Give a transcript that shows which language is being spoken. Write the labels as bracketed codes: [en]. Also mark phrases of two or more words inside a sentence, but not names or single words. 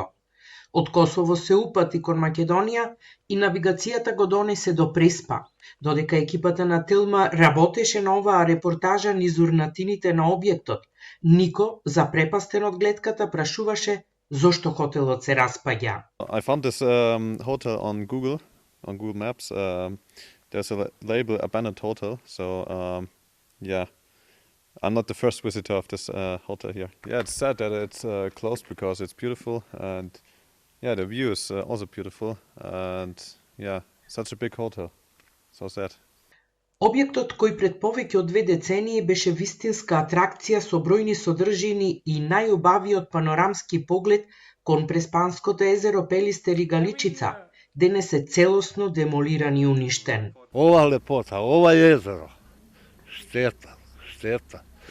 [mk] Од Косово се упати кон Македонија и навигацијата го донесе до Преспа, додека екипата на Телма работеше на оваа репортажа низ урнатините на објектот. Нико, запрепастен од гледката, прашуваше зошто хотелот се распаѓа. [en] I found this hotel on Google Maps. There's a label abandoned hotel, so yeah, I'm not the first visitor of this hotel here. Yeah, it's sad that it's closed because it's beautiful, and yeah, the view is also beautiful, and yeah, such a big hotel. So sad. [mk] Објектот, кој пред повеќе од 2 децении беше вистинска атракција со бројни содржини и најубавиот панорамски поглед кон Преспанското езеро Пелистер и Галичица, денес е целосно демолиран и уништен. Ова лепота, ова езеро, штета.